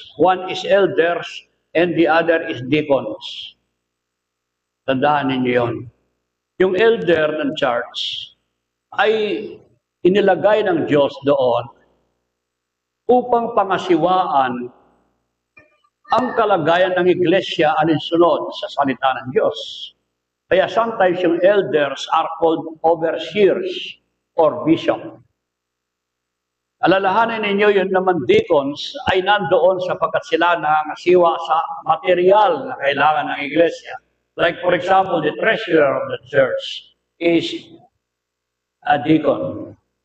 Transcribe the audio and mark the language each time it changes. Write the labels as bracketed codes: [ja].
[en] One is elders and the other is deacons. [tl] Tandaan ninyo yon. Yung elder ng church ay inilagay ng Diyos doon upang pangasiwaan ang kalagayan ng iglesia alinsunod sa salita ng Diyos. [en] Kaya sometimes yung elders are called overseers or bishop. [tl] Alalahanin ninyo yun naman deacons ay nandoon sapagkat sila nangangasiwa sa material na kailangan ng iglesia. [en] Like for example, the treasurer of the church is a deacon.